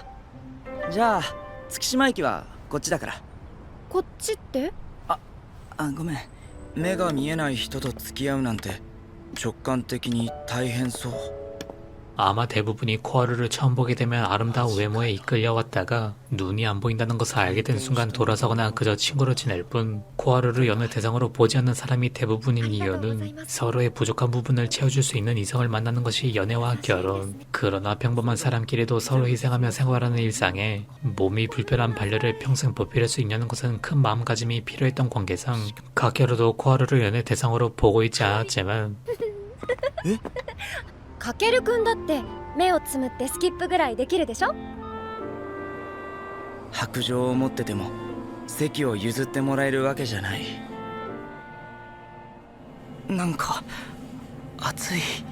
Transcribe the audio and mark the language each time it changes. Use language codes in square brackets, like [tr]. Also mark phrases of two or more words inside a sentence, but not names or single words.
[ja] じゃあ月島駅はこっちだから。こっちって？ごめん。目が見えない人と付き合うなんて直感的に大変そう。 [ko] 아마 대부분이 코하루를 처음 보게 되면 아름다운 외모에 이끌려왔다가 눈이 안 보인다는 것을 알게 된 순간 돌아서거나 그저 친구로 지낼 뿐, 코하루를 연애 대상으로 보지 않는 사람이 대부분인 이유는 서로의 부족한 부분을 채워줄 수 있는 이성을 만나는 것이 연애와 결혼. 그러나 평범한 사람끼리도 서로 희생하며 생활하는 일상에 몸이 불편한 반려를 평생 보필할 수 있냐는 것은 큰 마음가짐이 필요했던 관계상 카케루도 코하루를 연애 대상으로 보고 있지 않았지만, [ja] かけるくんだって目をつむってスキップぐらいできるでしょ。白状を持ってても席を譲ってもらえるわけじゃない。なんか暑い。